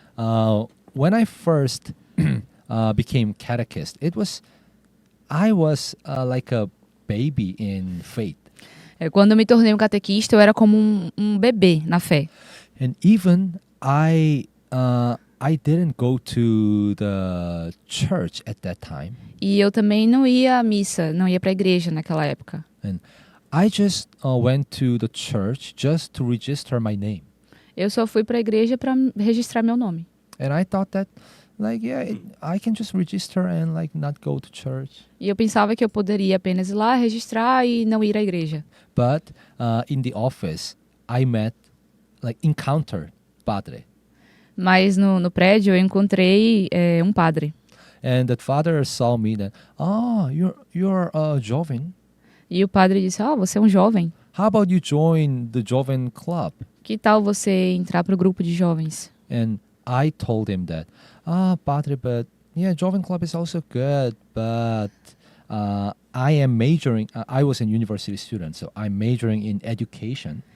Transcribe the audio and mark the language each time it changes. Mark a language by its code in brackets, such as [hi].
[en] When I first became catechist, I was like a baby in faith. [pt] Quando eu me tornei um catequista, eu era como um bebê na fé. [en] And even I didn't go to the church at that time. [pt] E eu também não ia à missa, não ia para a igreja naquela época. [en] And I just went to the church just to register my name. [pt] Eu só fui para a igreja para registrar meu nome. [en] And I thought that, I can just register and not go to church. [pt] E eu pensava que eu poderia apenas ir lá, registrar e não ir à igreja. [en] But in the office, I encountered padre. [pt] Mas no prédio eu encontrei um padre. [en] And that father saw me that, you're jovem. [pt] E o padre disse, você é um jovem. [en] How about you join the Joven Club? [pt] Que tal você entrar para o grupo de jovens? [en] And I told him that, padre, but yeah, Joven Club is also good, but I am majoring, I was a university student, so I'm majoring in education.